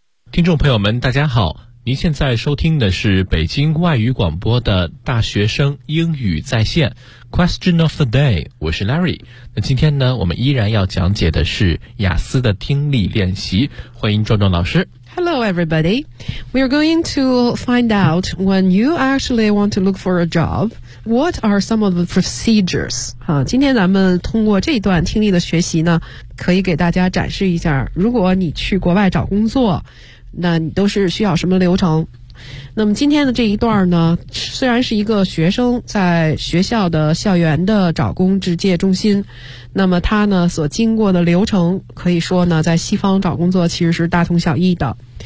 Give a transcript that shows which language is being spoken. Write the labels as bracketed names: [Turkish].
[Chinese] 听众朋友们大家好，您现在收听的是北京外语广播的大学生英语在线 [English] Question of the Day， [Chinese] 我是 Larry。那今天呢，我们依然要讲解的是雅思的听力练习，欢迎壮壮老师。 [English] Hello everybody. We are going to find out when you actually want to look for a job, what are some of the procedures? [Chinese] 今天咱们通过这段听力的学习呢，可以给大家展示一下，如果你去国外找工作，那你都是需要什么流程。那么今天的这一段呢，虽然是一个学生在学校的校园的找工职介中心，那么他呢所经过的流程可以说呢在西方找工作其实是大同小异的。